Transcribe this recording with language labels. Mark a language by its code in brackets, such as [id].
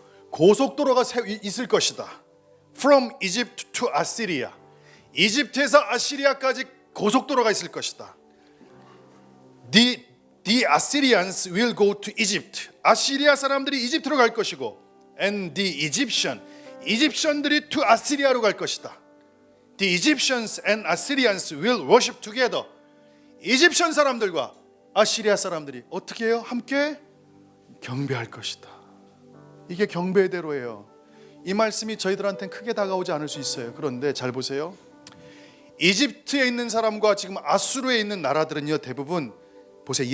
[ko] 고속도로가 있을 것이다. [en] From Egypt to Assyria. [ko] 이집트에서 아시리아까지 고속도로가 있을 것이다. [en] The Assyrians will go to Egypt. [ko] 아시리아 사람들이 이집트로 갈 것이고, [en] and the [ko] 이집션들이 to 아시리아로 갈 것이다. [en] The Egyptians and Assyrians will worship together. [ko] 이집션 사람들과 아시리아 사람들이 어떻게 해요? 함께 경배할 것이다. 이게 경배의 대로예요. 이 말씀이 저희들한테는 크게 다가오지 않을 수 있어요. 그런데 잘 보세요. 이집트에 있는 사람과 지금 아수르에 있는 나라들은요, 대부분 보세요.